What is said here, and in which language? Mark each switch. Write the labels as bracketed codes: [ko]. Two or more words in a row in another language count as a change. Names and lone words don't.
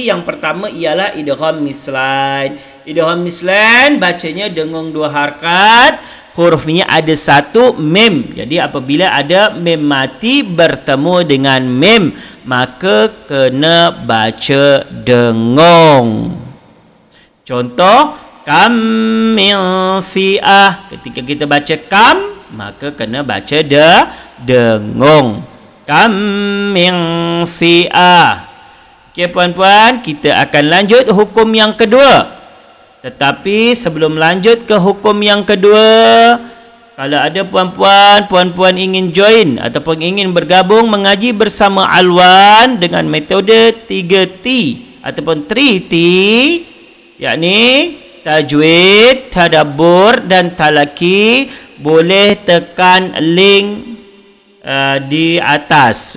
[ms] Yang pertama ialah idgham mithlain. Idgham mithlain bacanya dengung 2 harakat, hurufnya ada 1 mem. Jadi apabila ada mem mati bertemu dengan mem, maka kena baca dengung. Contoh, [ar] كم من فئة. [ms] Ketika kita baca kam, maka kena baca dengung. [ar] كم من فئة. [ms] Okey puan-puan, kita akan lanjut hukum yang kedua. Tetapi sebelum lanjut ke hukum yang kedua, kalau ada puan-puan ingin join ataupun ingin bergabung mengaji bersama Alwan dengan metode 3T ataupun 3T, yakni tajwid, tadabbur dan talaki, boleh tekan link di atas.